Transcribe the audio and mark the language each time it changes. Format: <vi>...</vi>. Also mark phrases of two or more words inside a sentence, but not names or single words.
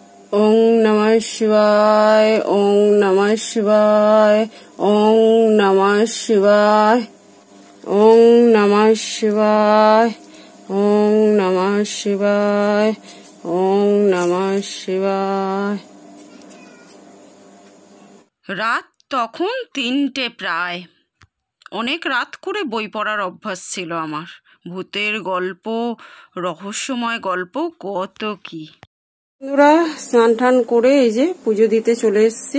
<sa>ওং নমঃ শিবায়, ওং নমঃ শিবায়, ওং নমঃ শিবায়, ওং নমঃ শিবায়, ওং নমঃ শিবায়, ওং নমঃ শিবায়।</sa> <bn>রাত তখন 3টে প্রায়। অনেক রাত করে বই পড়ার অভ্যাস ছিল আমার। ভূতের গল্প, রহস্যময় গল্প, কত কি। বন্ধুরা, স্নান টান করে এই যে পুজো দিতে চলে এসেছি।</bn>